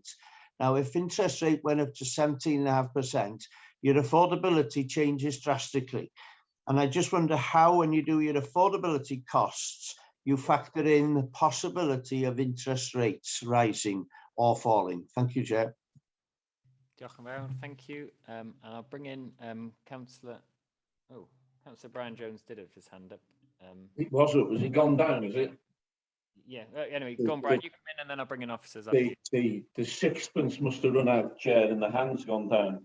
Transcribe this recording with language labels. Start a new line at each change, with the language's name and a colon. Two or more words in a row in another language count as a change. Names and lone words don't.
English: Now, if interest rate went up to 17.5%, your affordability changes drastically. And I just wonder how, when you do your affordability costs, you factor in the possibility of interest rates rising, or falling. Thank you, Chair.
Welsh: Diolch yn fawr,
English: thank you. And I'll bring in Councillor Brian Jones did have his hand up. It was up. Has it gone down? Is it? Yeah. Anyway, go on, Brian. You come in, and then I'll bring in officers. After. The sixpence must have run out, Chair, and the hand's gone down.